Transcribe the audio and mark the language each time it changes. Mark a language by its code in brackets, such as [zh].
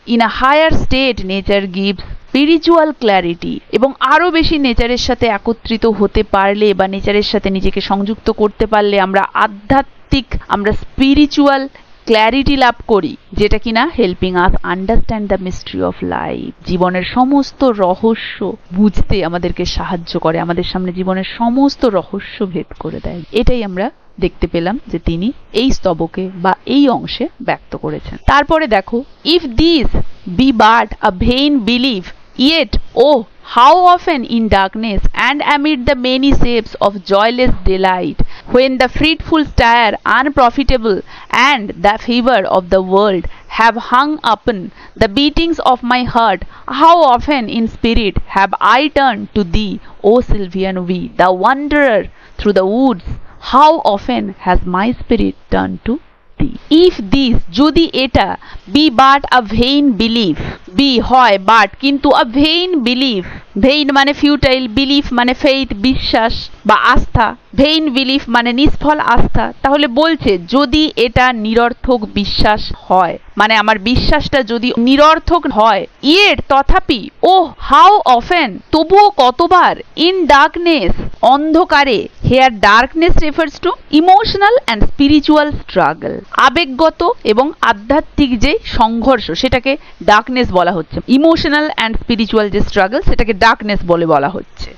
[en] in a higher state nature gives spiritual clarity, [bn] এবং আরো বেশি নেচারের সাথে একত্রিত হতে পারলে বা নেচারের সাথে নিজেকে সংযুক্ত করতে পারলে আমরা আধ্যাত্মিক, আমরা স্পিরিচুয়াল ক্ল্যারিটি লাভ করি, যেটা কিনা [en] helping us understand the mystery of life, [bn] জীবনের সমস্ত রহস্য বুঝতে আমাদেরকে সাহায্য করে, আমাদের সামনে জীবনের সমস্ত রহস্য ভেদ করে দেয়। এটাই আমরা দেখতে পেলাম যে তিনি এই স্তবকে বা এই অংশে ব্যক্ত করেছেন। তারপরে দেখো, [en] If this be but a vain belief yet O how often in darkness and amid the many shapes of joyless delight, when the fruitful stare unprofitable and the fever of the world have hung upon the beatings of my heart, how often in spirit have I turned to thee, O Sylvian we, the wanderer through the woods, how often has my spirit turned to thee. If this, [bn] যদি এটা, [en] be but a vain belief, be [bn] হয় [en] but [bn] কিন্তু [en] a vain belief, [bn] vein মানে futile, belief মানে faith বিশ্বাস বা আস্থা, vein belief মানে নিষ্ফল আস্থা। তাহলে বলছে যদি এটা নিরর্থক বিশ্বাস হয়, মানে আমার বিশ্বাসটা যদি নিরর্থক হয়, ইয়েট তথাপি, ও হাউ অফেন তবুও কতবার, ইন ডার্কনেস অন্ধকারে, [en] here darkness refers to emotional and spiritual struggle, [bn] আবেগগত এবং আধ্যাত্মিক যে সংঘর্ষ সেটাকে ডার্কনেস বলা হচ্ছে, ইমোশনাল অ্যান্ড স্পিরিচুয়াল যে স্ট্রাগল সেটাকে ডার্কনেস বলা হচ্ছে।